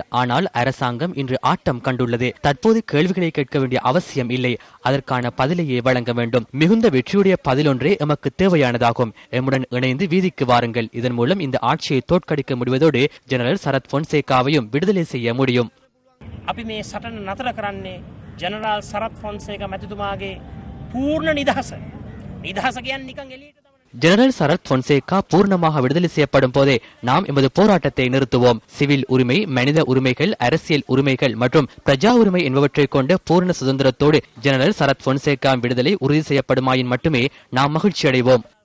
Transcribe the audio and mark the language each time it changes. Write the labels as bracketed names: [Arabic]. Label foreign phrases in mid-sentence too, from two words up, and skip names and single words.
[Tamil] ஆனால் அரசாங்கம் இன்று ஆட்டம் கண்டுள்ளது. தற்போது கேள்விகளை கேட்க வேண்டிய அவசியம் இல்லை, அதற்கான பதிலையே வழங்க வேண்டும். மிகுந்த வெற்றியுடைய பதிலொன்றே எமக்கு தேவையானதாகும். எம்முடன் இணைந்து வீதிக்கு வாருங்கள். இதன் மூலம் இந்த ஆட்சியை தோற்கடிக்க முடிவதோடு ஜெனரல் சரத் பொன்சேகாவையும் விடுதலை செய்ய முடியும். [Sinhala] ஜெனரல் சரத் பொன்சேகா මැතිතුමාගේ පූර්ණ නිදහස කියන්නේ නිකන් එළියට [Tamil] ஜெனரல் சரத் பொன்சேகா பூர்ணமாக விடுதலை செய்யப்படும் போதே நாம் எமது போராட்டத்தை நிறுத்துவோம். சிவில் உரிமை, மனித உரிமைகள், அரசியல் உரிமைகள் மற்றும் பிரஜா உரிமை என்பவற்றை கொண்ட பூர்ண சுதந்திரத்தோடு ஜெனரல் சரத் பொன்சேகா விடுதலை உறுதி செய்யப்படுமாயின் மட்டுமே நாம் மகிழ்ச்சி அடைவோம்.